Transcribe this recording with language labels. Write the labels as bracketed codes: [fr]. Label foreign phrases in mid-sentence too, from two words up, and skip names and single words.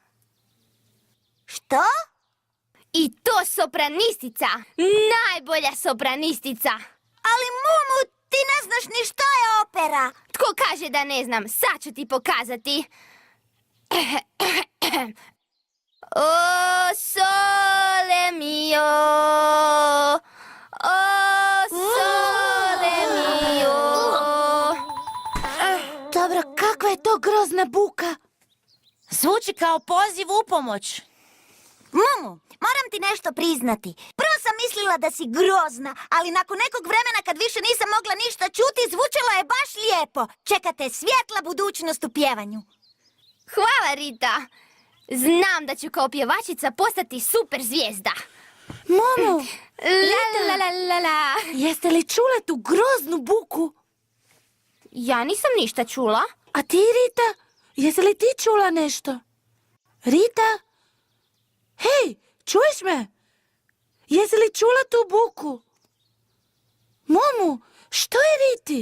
[hr] Što? I to sopranistica, najbolja sopranistica. Ali Mumu, ti ne znaš ni što je opera. Tko kaže da ne znam, sad ću ti pokazati. [it] O sole mio, o sole mio. [hr] Dobro, kakva je to grozna buka? Zvuči kao poziv u pomoć. Mumu, moram ti nešto priznati. Prvo sam mislila da si grozna, ali nakon nekog vremena kad više nisam mogla ništa čuti, zvučalo je baš lijepo. Čekate svjetla budućnost u pjevanju. Hvala, Rita. Znam da ću kao pjevačica postati super zvijezda. Mumu, La la la la la. jeste li čule tu groznu buku? Ja nisam ništa čula. A ti, Rita, jesi li ti čula nešto? Rita? Hej, čuješ me? Jesi li čula tu buku? Mumu, što je Riti?